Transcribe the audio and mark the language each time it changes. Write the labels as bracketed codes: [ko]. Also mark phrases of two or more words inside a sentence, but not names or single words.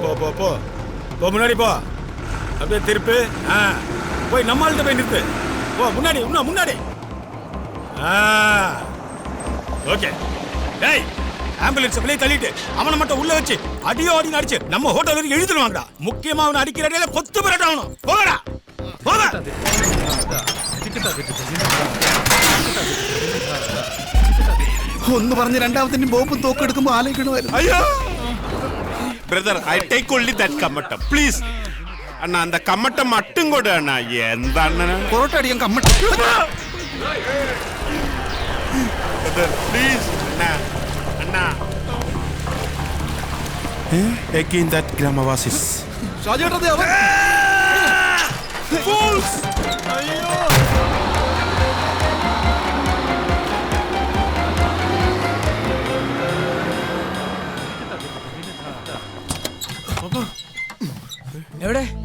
[ta] போ போ முன்னாடி போ அப்படியே திருப்பு போய் நம்மள்கிட்ட போய் நிறுத்து போ முன்னாடி இன்னும் முன்னாடி ஓகே டேய் ஆம்புலன்ஸ் வெளியே தள்ளிட்டு அவனை மட்டும் உள்ள வச்சு அடியோ அடி அடிச்சு நம்ம ஹோட்டல் வரைக்கும் எழுதிடுவாங்கடா முக்கியமா அவனை அடிக்கிற அடியில கொத்து பரட்ட ஆகணும் போகடா போக [ml] ഒന്ന് പറഞ്ഞ് രണ്ടാമത്തെ ബോംബും തോക്കെടുക്കുമ്പോ ആലോചിക്കണമായിരുന്നു. അയ്യോ ബ്രദർ [en] I take only that [ml] കമ്മട്ടം പ്ലീസ് അണ്ണാ [ta] அந்த കമ്മട്ടം மட்டும் கொடு அண்ணா [ml] എന്താണ് പൊറോട്ട അടിയാൻ കമ്മട്ടം പ്ലീസ് അണ്ണാ അണ്ണാ [en] again that [ml] gramawasis ഷാജേട്ടൻ അവൻ fools അയ്യോ എവിടെ